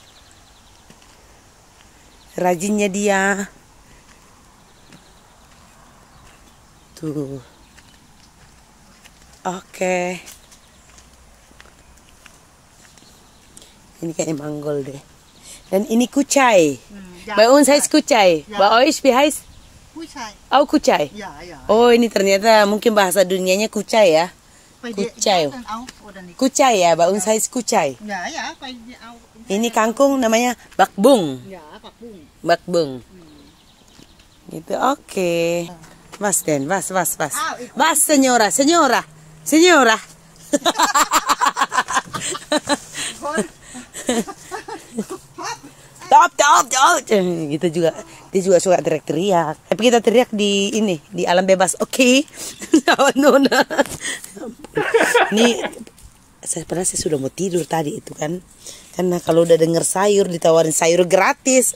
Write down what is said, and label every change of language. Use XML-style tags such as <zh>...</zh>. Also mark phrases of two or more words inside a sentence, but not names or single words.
<id>Rajinnya dia. Tuh. Oke. Ini kayak manggol deh. Dan ini kucai. Ya,</id> <de>Bei uns heißt kucai.</de> <id>Ya.</id> <de>Bei euch wie heißt?</de> <id>Kucai. Oh, kucai. Ya, ya. Oh, ini ternyata mungkin bahasa dunianya kucai ya. Kucai. Kucai ya,</id> <de>bei uns heißt kucai.</de> <id>Ya, ya,</id> <de>bei auch.</de> <id>Ini kangkung namanya bakbung. Ya, bakbung. Bakbung. Gitu. Oke.</id> <de>Was denn? Was? Was, senyora, senyora. Senyora. Top.</de> <id>Gitu juga. Dia juga suka teriak-teriak. Tapi kita teriak di alam bebas. Oke. Nona. Ini pernah saya sudah mau tidur tadi itu kan. Karena kalau udah denger sayur ditawarin sayur gratis.</id>